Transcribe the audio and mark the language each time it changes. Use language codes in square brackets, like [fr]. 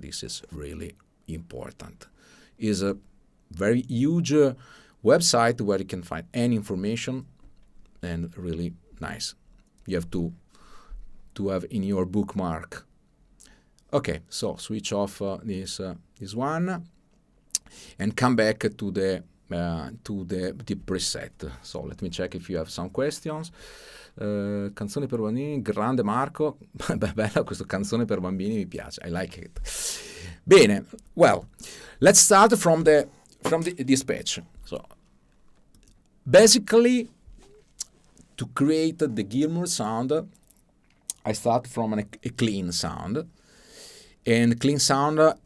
[en] This is really important. It's a very huge website where you can find any information, and really nice. You have to have in your bookmark. Okay, so switch off this one and come back to the preset. So let me check if you have some questions. [it] Canzone per bambini, grande Marco. Bella questa canzone per bambini, mi piace. [en] I like it. Bene. Well, let's start from this page. So basically, to create the Gilmour sound, I start from a clean sound, and clean sound.